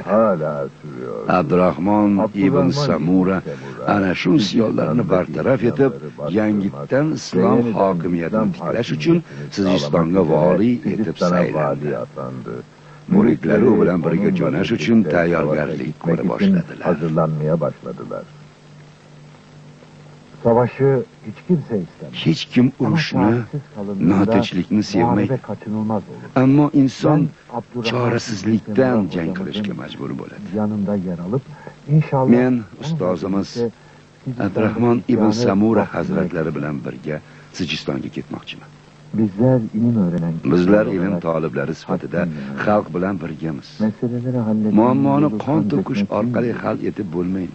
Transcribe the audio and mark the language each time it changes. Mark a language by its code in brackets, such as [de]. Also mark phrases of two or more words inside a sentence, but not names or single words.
[uz] Abdurahmon ibn Samura ana shu isyonlarni bartaraf etib, yangitdan islom hokimiyatini tiklash uchun Sijistonga valiy etib saylandi. Muridlari u bilan birga jo'nash uchun tayyorgarlik ko'ra boshladilar. [tr] Savaşı hiç kimse istemez. [uz] Hech kim urushni, notinchlikni sevmaydi. Ammo inson chorasizlikdan jang qilishga majbur bo'ladi. [tr] Yanında yer alıp inşallah [uz] Men ustozimiz Abdurahmon ibn Samura hazratlari bilan birga Sijistonga ketmoqchiman. Bizlar ilm toliblari sifatida xalq bilan birgamiz. Muammoni qon to'kish orqali hal etib bo'lmaydi.